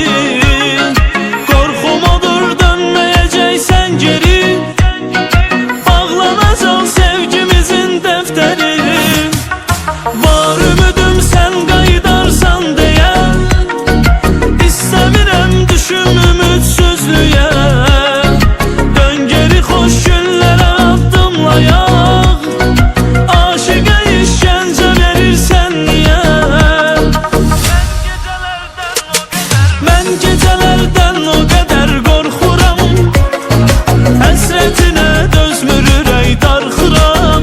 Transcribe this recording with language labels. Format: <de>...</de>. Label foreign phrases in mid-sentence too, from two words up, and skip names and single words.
<tr>Korkum odur dönmeyeceksen geri, bağlanacak sevgimizin defteri.</tr> <az>Var ümidim sen qayıdarsan deyə, İstəmirəm düşüm ümidsizliyə. Dön geri xoş günlərə addımlayaq, aşıqa işgəncə verirsən niyə? Mən gecelerden o kadar korkuram, hasretine dözmür ürək darxıram.</az>